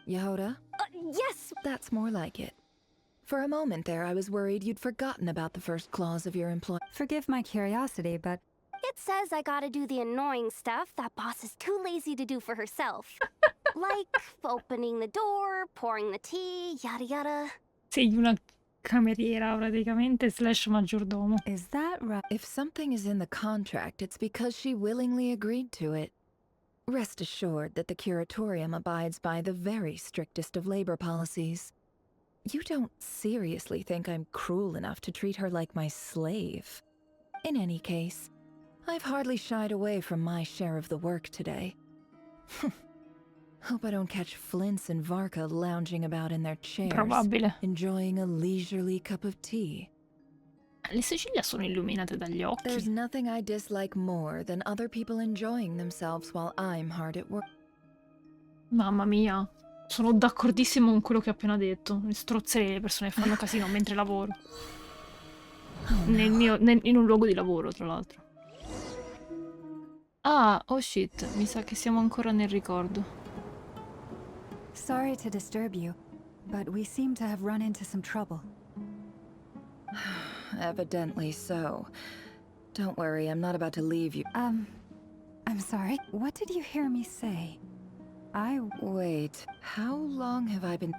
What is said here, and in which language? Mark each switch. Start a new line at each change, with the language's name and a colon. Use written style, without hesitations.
English: Yehoda? Yes! That's more like it. For a moment there, I was worried you'd forgotten about the first clause of your employ... Forgive my curiosity, but... It says I gotta do the annoying stuff that boss is too lazy to do for herself. Like opening the door, pouring the tea, yada yada.
Italian: Sei una cameriera praticamente slash maggiordomo.
English: Is that right? If something is in the contract, it's because she willingly agreed to it. Rest assured that the curatorium abides by the very strictest of labor policies. You don't seriously think I'm cruel enough to treat her like my slave? In any case, I've hardly shied away from my share of the work today. Hope I don't catch Flintz and Varka lounging about in their chairs,
Italian: Probabile.
English: enjoying a leisurely cup of tea.
Italian: Le ciglia sono illuminate dagli occhi.
English: There's nothing I dislike more than other people enjoying themselves while I'm hard at work.
Italian: Mamma mia. Sono d'accordissimo con quello che ho appena detto. Mi strozzerei le persone che fanno casino mentre lavoro. In un luogo di lavoro, tra l'altro. Ah,
English: oh shit,
Italian: mi sa che siamo ancora nel ricordo.
English: Sorry to disturb you, but we seem to have run into some trouble. Evidently so. Don't worry, I'm not about to leave you. I'm sorry. What did you hear me say? Wait, how long have I been...